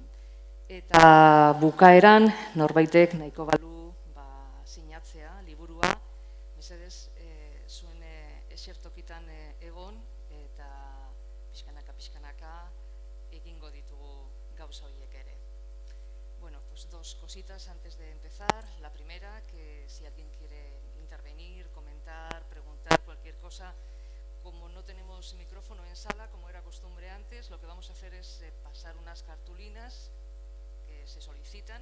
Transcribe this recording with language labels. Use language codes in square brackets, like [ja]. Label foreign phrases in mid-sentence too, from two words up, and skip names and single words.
[eu] Eta bukaeran, norbaitek nahiko balu sinatzea, liburua, mesedez, zuen esertokitan egon, eta pixkanaka egingo ditugu gauza horiek ere. [es] Bueno, pues dos cositas antes de empezar. La primera, que si alguien quiere intervenir, comentar, preguntar cualquier cosa, como no tenemos micrófono en sala, como era costumbre antes, lo que vamos a hacer es pasar unas cartulinas que se solicitan.